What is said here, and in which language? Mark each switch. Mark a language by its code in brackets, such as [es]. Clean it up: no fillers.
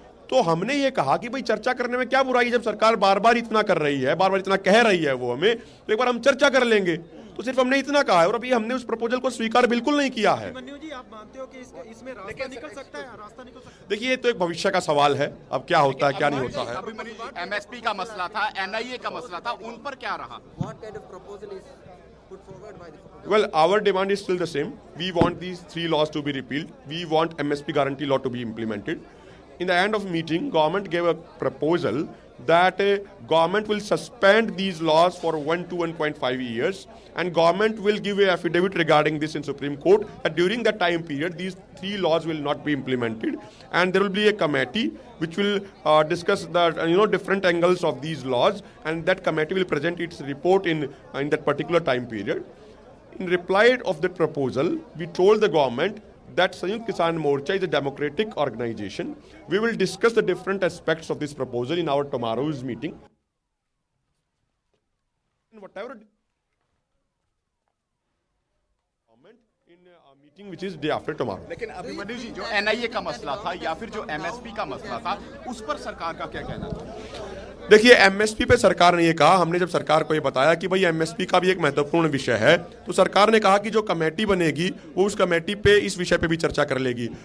[hi] तो हमने ये कहा कि भाई चर्चा करने में क्या बुराई, जब सरकार बार बार इतना कर रही है, बार बार इतना कह रही है वो हमें, तो एक बार हम चर्चा कर लेंगे। तो सिर्फ हमने इतना कहा है और अभी हमने उस प्रपोजल को स्वीकार बिल्कुल नहीं किया है। मन्नू जी, आप मानते हो कि इसमें रास्ता निकल सकता है? रास्ता निकल सकता है? देखिए, ये तो एक भविष्य का सवाल है, अब क्या होता है क्या नहीं होता है। एमएसपी का मसला था, एनआईए का मसला था, उन पर क्या रहा? [en] Well, our demand is still the same. We want these 3 laws to be repealed. We want MSP guarantee law to be implemented. In the end of meeting, government gave a proposal that government will suspend these laws for 1 to 1.5 years, and government will give a affidavit regarding this in Supreme Court that during that time period these 3 laws will not be implemented, and there will be a committee which will discuss the different angles of these laws, and that committee will present its report in that particular time period. In reply of that proposal, we told the government that Sanyukt Kisan Morcha is a democratic organization. We will discuss the different aspects of this proposal in our tomorrow's meeting. Whatever comment in a meeting which is day after tomorrow. [hi] लेकिन अभिमन्यु जी, जो NIA का मसला था या फिर जो MSP का मसला था, उस पर सरकार का क्या कहना था? देखिए, एमएसपी पे सरकार ने ये कहा, हमने जब सरकार को ये बताया कि भाई एमएसपी का भी एक महत्वपूर्ण विषय है, तो सरकार ने कहा कि जो कमेटी बनेगी वो उस कमेटी पे इस विषय पे भी चर्चा कर लेगी।